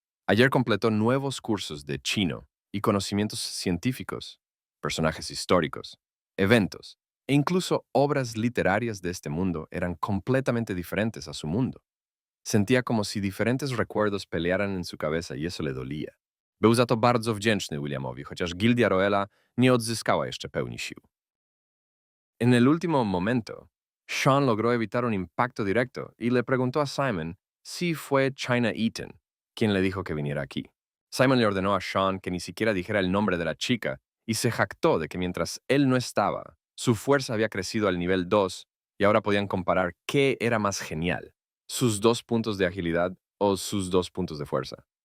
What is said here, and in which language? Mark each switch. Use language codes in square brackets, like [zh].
[es] Ayer completó nuevos cursos de chino y conocimientos científicos, personajes históricos, eventos e incluso obras literarias de este mundo eran completamente diferentes a su mundo. Sentía como si diferentes recuerdos pelearan en su cabeza i eso le dolía. [pl] Był za to bardzo wdzięczny Williamowi, chociaż Gildia Roela nie odzyskała jeszcze pełni sił. [es] En el último momento, Sean logró evitar un impacto directo y le preguntó a Simon si fue China Eaton quien le dijo que viniera aquí. Simon le ordenó a Sean que ni siquiera dijera el nombre de la chica y se jactó de que mientras él no estaba, su fuerza había crecido al nivel 2 y ahora podían comparar qué era más genial, sus 2 puntos de agilidad o sus 2 puntos de fuerza.